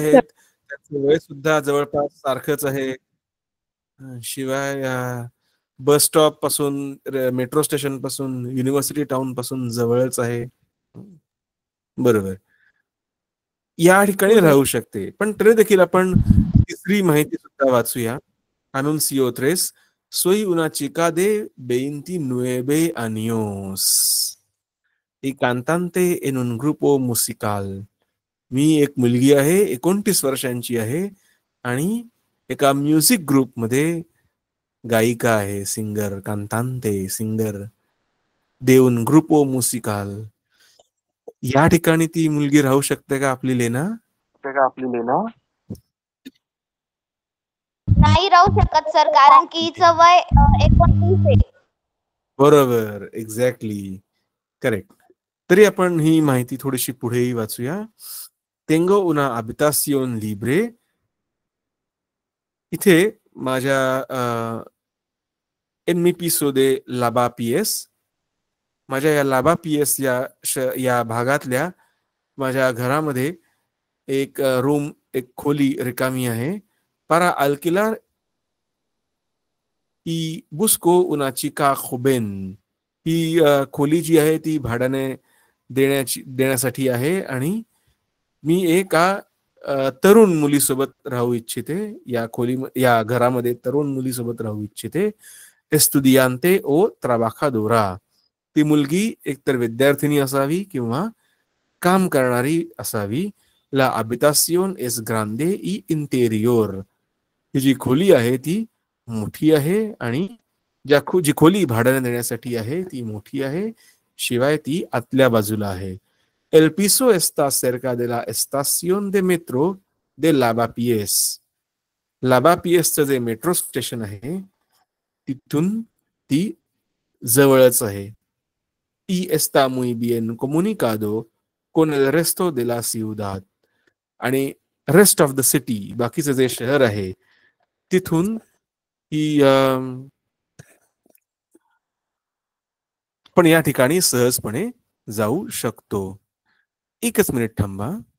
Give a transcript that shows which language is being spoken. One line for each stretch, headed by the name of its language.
Marathi: आहेत, त्याचं वय सुद्धा जवळपास सारखंच आहे. शिवाय बस स्टॉप पासून, मेट्रो स्टेशन पासून, युनिव्हर्सिटी टाउन पासून जवळच आहे. बरोबर, या ठिकाणी राहू शकते. पण तरी देखील आपण तिसरी माहिती सुद्धा वाचूया.
Spanish: Anuncio 3. Soy una chica de 29 años y cantante en un grupo musical.
Marathi: मी एक मुलगी आहे, 29 वर्षांची आहे आणि एका म्युझिक ग्रुपमध्ये गायिका आहे, singer, कांतांते, singer,
Spanish: de un grupo musical.
Marathi: या ठिकाणी ती मुलगी राहू शकते का आपली लेना? नाही राहू शकत सर, कारण की हिचं वय 29 आहे. बरोबर, एक्झॅक्टली, करेक्ट. तरी आपण ही माहिती थोडीशी पुढेही वाचूया.
Spanish: Tengo una habitación libre.
Marathi: इथे माझ्या
Spanish: en mi piso de lavapiés,
Marathi: माझ्या या लाभापीएस या भागातल्या माझ्या घरामध्ये एक रूम, एक खोली रिकामी आहे.
Spanish: para alquilar y busco una chica joven.
Marathi: ही खोली जी आहे ती भाड्याने देण्यासाठी आहे आणि मी एका तरुण मुलीसोबत राहू इच्छिते. या घरामध्ये तरुण मुलीसोबत राहू इच्छिते.
Spanish: estudiante o trabajadora.
Marathi: ती मुलगी एकतर विद्यार्थिनी असावी किंवा काम करणारी असावी.
Spanish: La habitación es grande y interior.
Marathi: ही जी खोली आहे ती मोठी आहे आणि जी खोली भाड्याने देण्यासाठी आहे ती मोठी आहे, शिवाय ती आतल्या बाजूला आहे.
Spanish: El piso está cerca de la estación de metro de Lavapiés.
Marathi: Lavapiésचं जे मेट्रो स्टेशन आहे तिथून ती जवळच आहे.
Spanish: Y está muy bien comunicado con el resto de la ciudad.
Marathi: आणि
English: rest of the city,
Marathi: बाकीचं जे शहर आहे तिथून ही पण या ठिकाणी सहजपणे जाऊ शकतो. एकच मिनिट थांबा.